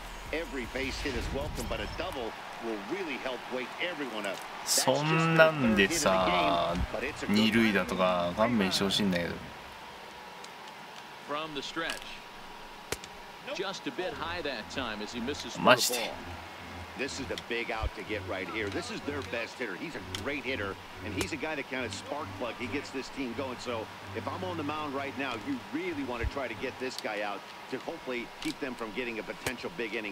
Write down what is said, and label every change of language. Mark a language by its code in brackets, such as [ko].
[en] Every base hit is welcome, but a double will really help wake everyone up. [ja] そんなんでさ、2塁だとか勘弁してほしいんだけど。 [en] From the stretch. Just a bit high that time as he misses for the [ja] マジで。 [en] ball. This is the big out to get right here. This is their best hitter. He's a great hitter, and he's a guy that kind of spark plug. He gets this team going. So if I'm on the mound right now, you really want to try to get this guy out to hopefully keep them from getting a potential big inning.